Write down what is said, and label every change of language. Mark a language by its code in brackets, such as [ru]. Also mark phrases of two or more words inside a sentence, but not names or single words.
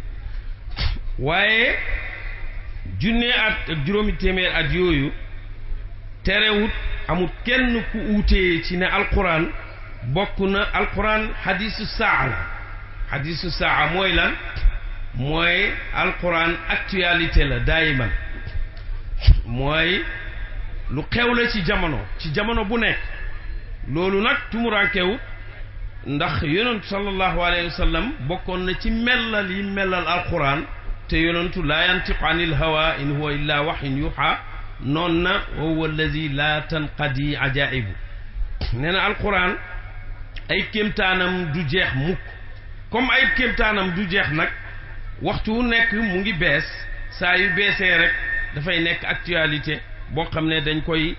[wo] waaye junne at ak juróomi téeméeri at yooyu terewut amul kenn ku uutee ci ne alquran bokk na alquran hadisu saa la hadisu saa mooy lan mooy alquran actualité la daayiman mooy lu xew la ci jamono bu nekk loolu nag tumurankewut ndax yonentu [ar] صلى الله عليه وسلم [wo] bokkoon na ci mellal yi mellal alquran te yonentu [ar] لا ينطق عن الهوى إن هو إلا وحي يوحى [wo] noon na [ar] وهو الذي لا تنقضي عجائبه [wo] nee na alquran ay kéemtaanam du jeex mukk comme ay kéemtaanam du jeex nag waxtu wu nekk mu ngi bees saa yu beesee rek dafay nekk actualité boo xam ne dañ koy